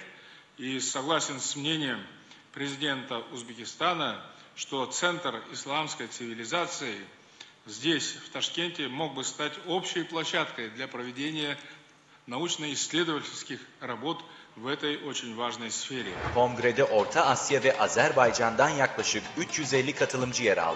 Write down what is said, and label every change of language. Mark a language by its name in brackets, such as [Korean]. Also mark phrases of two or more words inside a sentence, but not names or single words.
[Russian] И согласен с мнением президента Узбекистана, что Центр исламской цивилизации здесь, в Ташкенте, мог бы стать общей площадкой для проведения naучно-исследовательских работ в этой очень важной сфере. [Turkish] Kongrede Orta Asya ve Azerbaycan'dan yaklaşık 350 katılımcı yer aldı.